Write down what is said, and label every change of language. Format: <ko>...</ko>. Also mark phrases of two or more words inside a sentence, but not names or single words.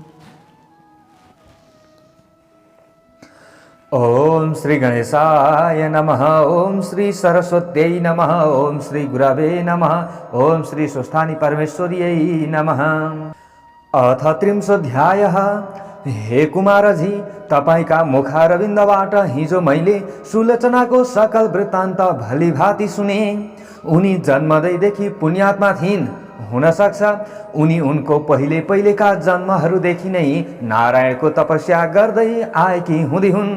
<sa>ओम श्री गणेशाय नमः। ओम श्री सरस्वत्यै नमः। ओम श्री गुरवे नमः। ओम श्री स्वस्थानी परमेश्वर्यै नमः।</sa> <ne>अथ 30 हे कुमारजी, तपाईका मुखारविन्दबाट हिजो मैले सुलोचनाको सकल वृत्तान्त भलीभाँति सुने। उनी जन्मदैदेखि पुण्यात्मा थिइन्। हुन सक्छ उनी उनको पहिलेका जन्महरूदेखि नै नारायणको तपस्या गर्दै आएकी हुँदी हुन्।</ne>